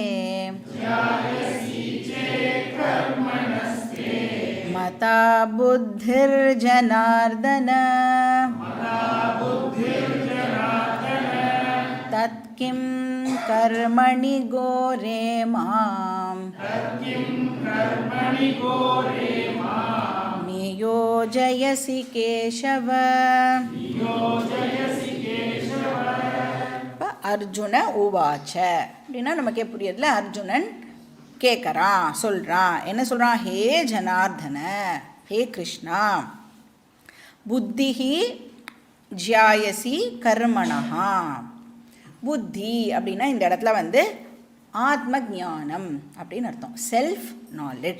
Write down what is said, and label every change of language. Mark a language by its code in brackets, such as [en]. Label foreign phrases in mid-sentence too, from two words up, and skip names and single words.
[sa] मता बुद्धिर्जनार्दन तत्किं कर्मणि घोरे मां नियोजयसि केशव. अर्जुन उवाच [ta] அப்படின்னா நமக்கே புரியுதுல, அர்ஜுனன் கேட்குறான், சொல்கிறான். என்ன சொல்கிறான்? [sa] हे जनार्दन, हे कृष्ण, बुद्धिः ज्यायसी कर्मणः. [ta] புத்தி அப்படின்னா இந்த இடத்துல வந்து ஆத்ம ஞானம் அப்படின்னு அர்த்தம், [en] self knowledge.